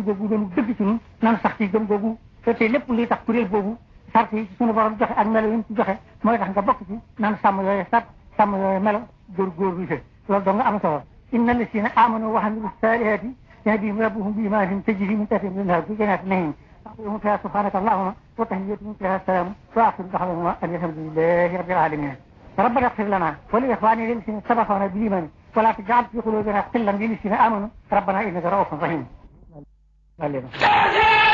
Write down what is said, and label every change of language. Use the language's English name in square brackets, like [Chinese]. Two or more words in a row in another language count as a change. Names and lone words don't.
[Wolof] googu doonu dëgg ci ñun nan sax ci gëm googu te lépp luy tax kuréel boobu sart yi ci suñu borom joxe ak melo yi mu ci joxe mooy tax nga bokk ci nan sàmm yooyu sart sàmm yooyu melo góorgóorlu loolu dong nga am solo [Arabic] إن الذين آمنوا وعملوا الصالحات يهديهم ربهم بإيمانهم تجري من تحتهم الأنهار في جنات النعيم يقولون فيها سبحانك اللهم وتحيتهم فيها السلام واخر دعواهم ان الحمد لله رب العالمين ربنا اغفر لنا ولاخواننا الذين سبقونا بالايمان ولا تجعل في قلوبنا غلا للذين امنوا ربنا انك رؤوف رحيم